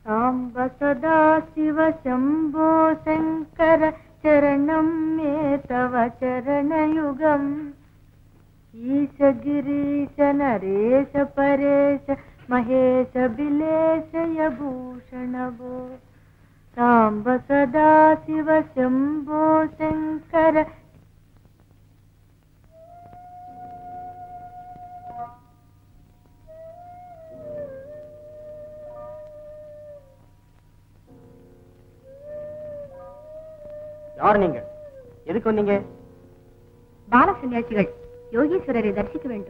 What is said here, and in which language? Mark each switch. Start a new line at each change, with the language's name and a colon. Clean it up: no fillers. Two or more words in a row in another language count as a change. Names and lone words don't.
Sanskrit: साम्ब सदा शिव शम्भो शङ्कर चरणं मे तव चरणयुगम् ईश गिरीश नरेश परेश महेश बिलेश यभूषण भो साम्ब सदा शिव शम्भो शङ्कर
Tamil: யார் நீங்க? எதுக்கு வந்தீங்க? பால சன்னியாசிகள் யோகீஸ்வரரை தரிசிக்க வேண்டும்.